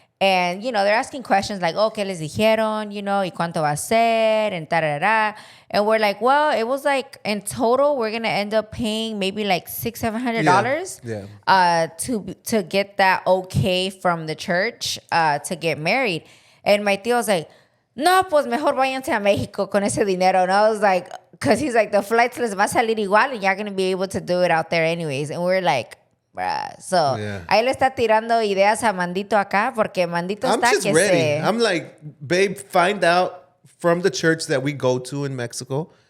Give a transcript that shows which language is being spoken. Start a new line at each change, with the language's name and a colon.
English: And, they're asking questions like,
Spanish: ¿qué les dijeron? Y cuánto va a ser?
English: And tarara. And we're like, well, it was like, in total, we're going to end up paying maybe like $600-$700 Yeah. to get that okay from the church to get married. And my tío was like,
Spanish: no, pues mejor váyanse a Mexico con ese dinero.
English: And I was like, because he's like, the flights
Spanish: les va a salir igual
English: and you're going to be able to do it out there anyways. And we're like, bruh. So, Yeah.
Spanish: ahí le está tirando ideas a Mandito acá porque Mandito
English: I'm
Spanish: está
English: just
Spanish: que
English: ready. I'm like, babe, find out from the church that we go to in Mexico.